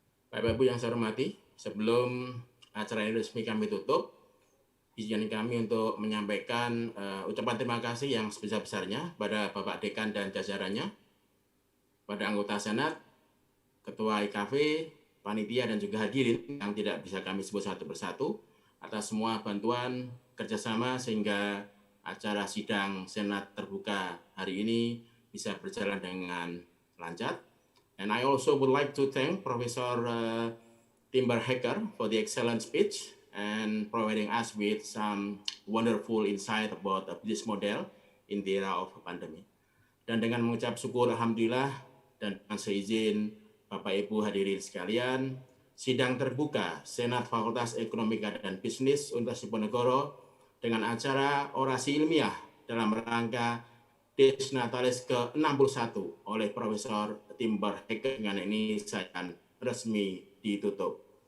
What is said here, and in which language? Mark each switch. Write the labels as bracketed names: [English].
[Indonesian] Bapak Ibu yang saya hormati, sebelum acara ini resmi kami tutup, izinkan kami untuk menyampaikan ucapan terima kasih yang sebesar-besarnya pada Bapak Dekan dan jajarannya, pada anggota Senat, Ketua IKV, Panitia dan juga hadirin yang tidak bisa kami sebut satu persatu atas semua bantuan kerjasama sehingga acara sidang Senat Terbuka hari ini bisa berjalan dengan lancar. [English] And I also would like to thank Professor Timber Haaker for the excellent speech and providing us with some wonderful insight about the business model in the era of pandemic. [Indonesian] Dan dengan mengucap syukur Alhamdulillah dan dengan seizin Bapak Ibu hadirin sekalian, sidang terbuka Senat Fakultas Ekonomika dan Bisnis Universitas Diponegoro dengan acara Orasi Ilmiah dalam rangka Dies Natalis ke-61 oleh Profesor Timber Haaker dengan ini saya akan resmi ditutup.